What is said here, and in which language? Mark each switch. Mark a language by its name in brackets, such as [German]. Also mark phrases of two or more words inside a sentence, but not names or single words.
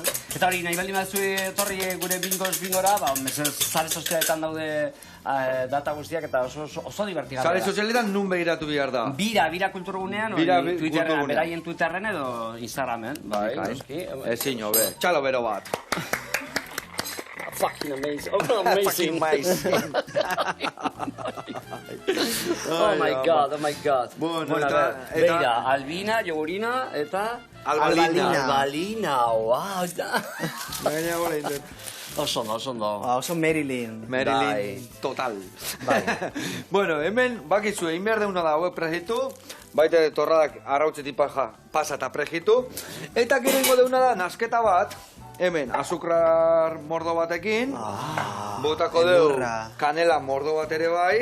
[Basque] Eta hori, nahi baldin batzu etorri gure bingora, zare sozialetan daude data guztiak eta oso divertigarra. Zare sozialetan nun behiratu bihar da? Bira kulturgunean, beraien Twitterren edo Instagramen. Bai, noski. Ezin, hobe. Txalo bero bat. [English] Fucking amazing. Oh, amazing. Oh my god. [Basque] Bueno, beira, Albina, Jogurina, eta... Albalina, wow. Baina gora indet. Oso ondo. Oso Marilyn, total. Bueno, hemen, bakizu, egin behar deuna da hauek pregitu, baita torradak arrautzetik pasa eta pregitu, eta gero ingo deuna da nasketa bat, hemen azukrar mordo batekin, botako deu kanela mordo bat ere bai.